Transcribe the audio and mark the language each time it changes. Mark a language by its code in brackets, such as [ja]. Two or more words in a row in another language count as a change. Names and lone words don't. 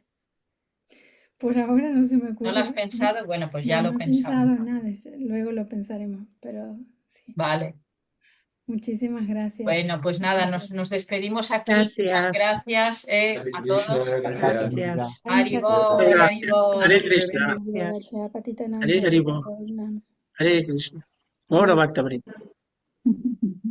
[es] Por ahora no se me ocurre. ¿No lo has pensado? Bueno, pues ya No, lo no he pensado pensamos. nada, luego lo pensaremos, pero sí. Vale. Muchísimas gracias. Bueno, pues nada, nos despedimos aquí. Gracias. Muchas gracias a todos. Gracias. Haribol, Haribol. Hare Krishna, Gracias. Hare Krishna, Hare Krishna. Ahora Bhakta Vrinda.